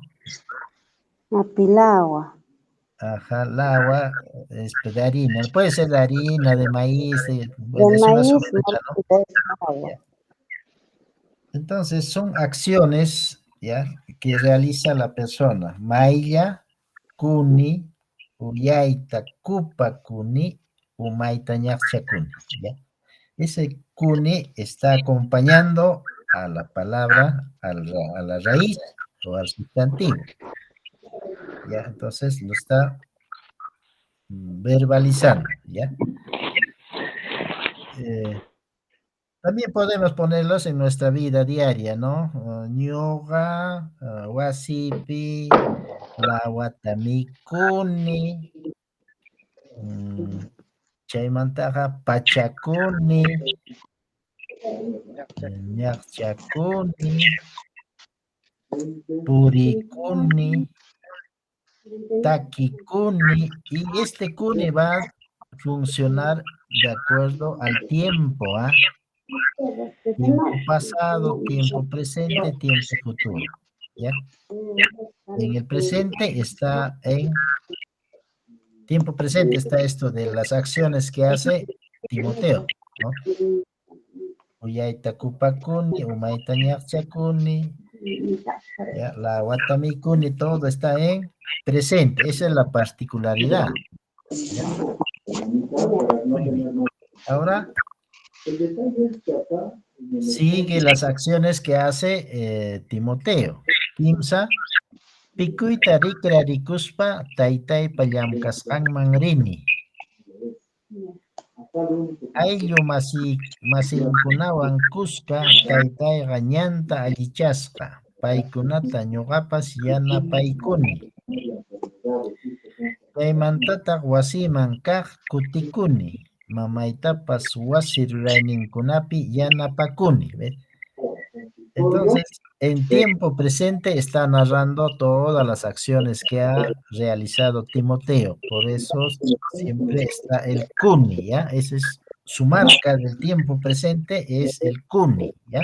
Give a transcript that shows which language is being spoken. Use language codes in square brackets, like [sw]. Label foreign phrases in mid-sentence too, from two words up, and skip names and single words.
[qu] Apilagua. [es] Ajá, el agua es de harina. Puede ser de harina, de maíz, bueno, De es una maíz, sopa, ¿no? es agua. Entonces son acciones, ¿ya?, que realiza la persona. [qu] Mailla, kuni, uyaita, kupa kuni, umaita ñaqcha kuni, [es] ¿ya? Ese kuni está acompañando a la palabra, a la raíz o al sustantivo. ¿Ya? Entonces lo está verbalizando, ¿ya? También podemos ponerlos en nuestra vida diaria, ¿no? [qu] Ñuqa, wasipi, lawatamikuni, chaymantaqa pachakuni, ñaqchakuni, purikuni, takikuni, [es] y este kuni va a funcionar de acuerdo al tiempo, ¿ah? Tiempo pasado, tiempo presente, tiempo futuro, ¿ya? En el presente está tiempo presente está esto de las acciones que hace Timoteo, ¿no? [qu] Uyaita kupakuni, umaita ñaqchakuni, [es] ya, [qu] la watamikuni, [es] todo está en presente. Esa es la particularidad, ¿ya? Muy bien. Ahora sigue las acciones que hace Timoteo. [qu] Kimsa, pikuyta rikra rikuspa taytaypa llamkasqanman rini. Ayllu masinkunawan kuska taytayqa ñanta allichasqa. Paykunata ñuqapas yanapaykuni. Kaymantataq wasiman kaq kutikuni. Mamaytapas wasi rurayninkunapi yanapakuni. [es] ¿Ves? Entonces, en tiempo presente está narrando todas las acciones que ha realizado Timoteo. Por eso siempre está el kuni, ¿ya? Esa es su marca del tiempo presente, es el kuni, ¿ya?